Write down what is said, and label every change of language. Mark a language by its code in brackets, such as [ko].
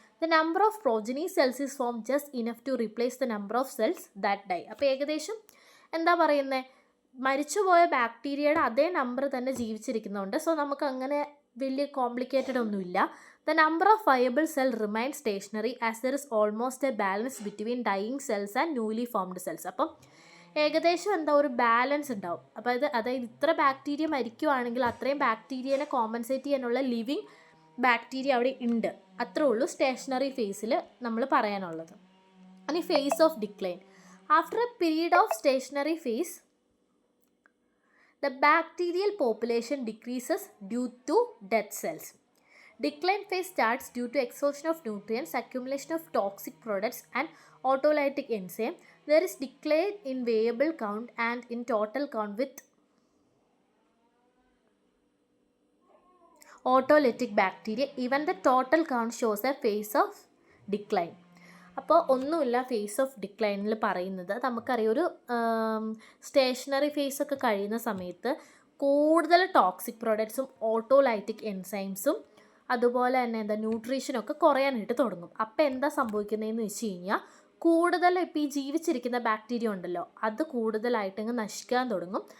[en] The number of progeny cells is formed just enough to replace the number of cells that die. [ml] അപ്പോൾ ഏകദേശം എന്താ പറയുന്നത്, മരിച്ചുപോയ ബാക്ടീരിയയുടെ അതേ നമ്പർ തന്നെ ജീവിച്ചിരിക്കുന്നുണ്ട്. സോ നമുക്ക് അങ്ങനെ വലിയ കോംപ്ലിക്കേറ്റഡ് ഒന്നുമില്ല. [en] The number of viable cell remain stationary as there is almost a balance between dying cells and newly formed cells. [ml] അപ്പം ഏകദേശം എന്താ ഒരു ബാലൻസ് ഉണ്ടാവും. അപ്പോൾ അതായത് ഇത്ര ബാക്ടീരിയ മരിക്കുവാണെങ്കിൽ അത്രയും ബാക്ടീരിയനെ കോമ്പൻസേറ്റ് ചെയ്യാനുള്ള ലിവിങ് ബാക്ടീരിയ അവിടെ ഉണ്ട്. അത്രേ ഉള്ളൂ സ്റ്റേഷനറി ഫേസിൽ നമ്മൾ പറയാനുള്ളത്. ഇനി face of decline. [en] After a period of stationary phase the bacterial population decreases due to dead cells. Decline phase starts due to exhaustion of nutrients, accumulation of toxic products and autolytic enzyme. There is decline in viable count and in total count with autolytic bacteria. Even the total count shows a phase of decline. [ml] അപ്പോൾ ഒന്നുമില്ല face of ഡിക്ലൈനിൽ പറയുന്നത്. നമുക്കറിയാം ഒരു stationery ഫേസൊക്കെ കഴിയുന്ന സമയത്ത് കൂടുതൽ toxic പ്രോഡക്ട്സും autolytic എൻസൈംസും അതുപോലെ തന്നെ ന്യൂട്രീഷനൊക്കെ കുറയാനായിട്ട് തുടങ്ങും. അപ്പോൾ എന്താ സംഭവിക്കുന്നതെന്ന് വെച്ച് കഴിഞ്ഞാൽ കൂടുതൽ ഇപ്പോൾ ഈ ജീവിച്ചിരിക്കുന്ന ബാക്ടീരിയ ഉണ്ടല്ലോ അത് കൂടുതലായിട്ടങ്ങ് നശിക്കാൻ തുടങ്ങും.